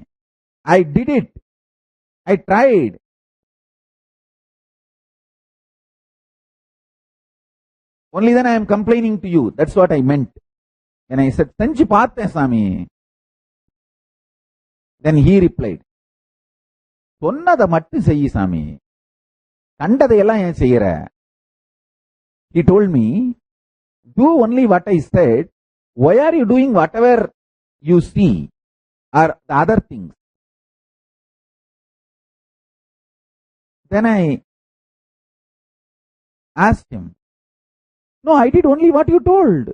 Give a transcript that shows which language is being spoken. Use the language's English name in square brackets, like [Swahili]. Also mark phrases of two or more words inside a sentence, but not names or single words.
[English] I did it. I tried. Only then I am complaining to you. That's what I meant. And I said, [Tamil] செஞ்சு பாத்தேன் சாமி. [English] Then he replied, [Tamil] சொன்னதை மட்டும் செய்யி சாமி. கண்டதையெல்லாம் ஏன் செய்யிற. [English] He told me, do only what I said. Why are you doing whatever you see or the other things? Then I asked him, no, I did only what you told.